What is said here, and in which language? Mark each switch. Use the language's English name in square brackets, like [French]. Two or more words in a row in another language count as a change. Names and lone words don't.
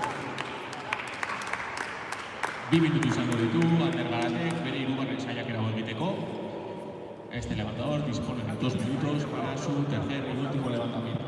[Basque] 2 minutu izango ditu, Ander Galatek bere hirugarren saiakera egiteko. [Spanish] Este levantador dispone de 2 minutos para su tercer y último levantamiento.